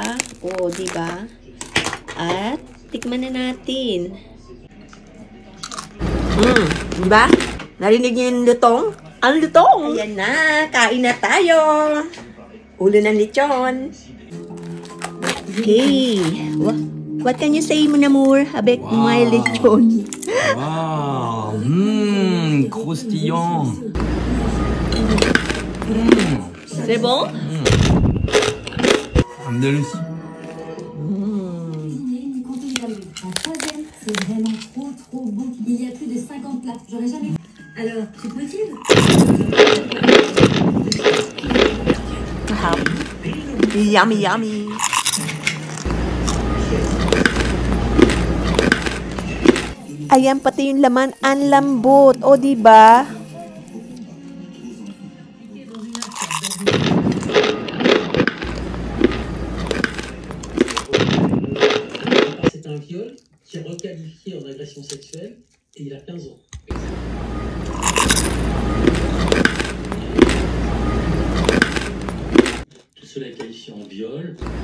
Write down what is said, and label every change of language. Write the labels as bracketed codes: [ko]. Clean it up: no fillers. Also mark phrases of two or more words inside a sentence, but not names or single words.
[tl] O, diba? At, tikman na natin. Diba? Narinig niyo yung lutong? Ang lutong! Ayan na, kain na tayo! Ulo ng lechon. [en] Okay. What can you say, [fr] mon amour, avec [en] my lechon? [fr] Wow! Croustillant! C'est bon? Andalousie. C'est vraiment trop bon. Il y a plus de 50 plats. J'aurais jamais... Alors, c'est possible? [en] Yummy, yummy. [tl] Ayan, pati yung laman, ang lambot. O, diba? [fr] C'est un viol qui est requalifié en agression sexuelle et il a 15 ans. Tout cela est qualifié en viol.